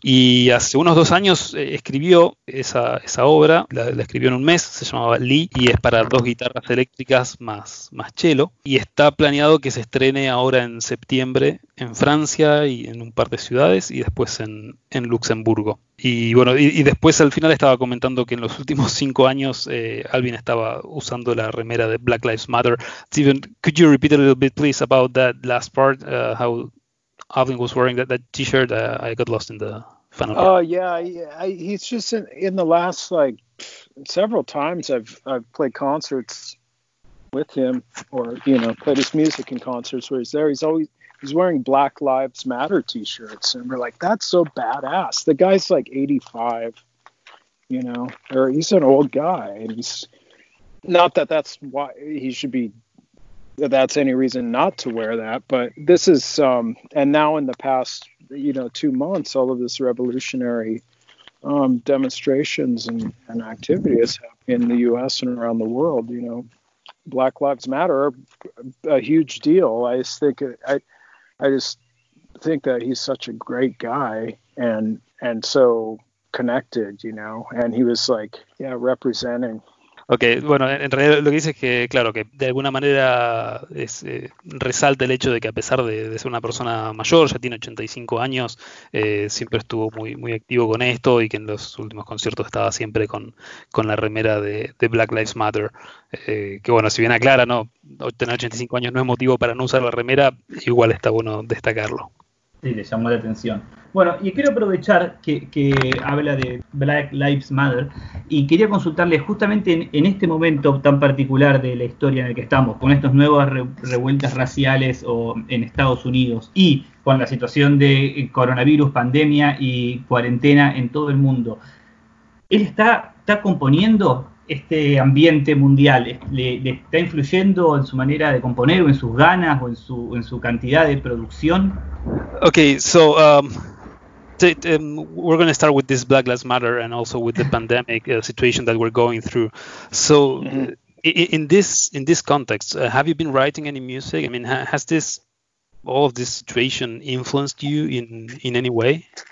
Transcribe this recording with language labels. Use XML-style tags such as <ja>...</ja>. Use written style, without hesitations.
<es>Y hace unos 2 años escribió esa obra, la escribió en un mes, se llamaba Lee, y es para 2 guitarras eléctricas más cello. Y está planeado que se estrene ahora en septiembre en Francia y en un par de ciudades, y después en Luxemburgo. Y bueno, y después al final estaba comentando que en los últimos 5 años Alvin estaba usando la remera de Black Lives Matter.</es> <en>Steven, could you repeat a little bit, please, about that last part, how Alvin was wearing that t-shirt? I got lost in the final part. Oh, yeah. He's just in the last, like, several times I've played concerts with him, or, you know, played his music in concerts where he's there. He's wearing Black Lives Matter t-shirts. And we're like, that's so badass. The guy's like 85, you know, or he's an old guy. And he's not that that's why he should be. That's any reason not to wear that, but this is and now in the past, you know, 2 months, all of this revolutionary demonstrations and activity is happening in the U.S. and around the world. You know, Black Lives Matter, a huge deal. I just think that he's such a great guy and so connected, you know, and he was like, yeah, representing.</en> <es>Okay, bueno, en realidad lo que dice es que, claro, que de alguna manera resalta el hecho de que, a pesar de ser una persona mayor, ya tiene 85 años, siempre estuvo muy muy activo con esto, y que en los últimos conciertos estaba siempre con la remera de Black Lives Matter. Que, bueno, si bien aclara, no, tener 85 años no es motivo para no usar la remera, igual está bueno destacarlo. Sí, le llamó la atención. Bueno, y quiero aprovechar que habla de Black Lives Matter, y quería consultarle justamente en este momento tan particular de la historia en el que estamos, con estas nuevas revueltas raciales o en Estados Unidos, y con la situación de coronavirus, pandemia y cuarentena en todo el mundo. ¿Él está componiendo este ambiente mundial? ¿Le está influyendo en su manera de componer, o en sus ganas, o en su cantidad de producción?</es> <en>Okay, so we're going to start with this Black Lives Matter and also with the pandemic situation that we're going through. So in this context, have you been writing any music? I mean, has this all of this situation influenced you in any way?</en>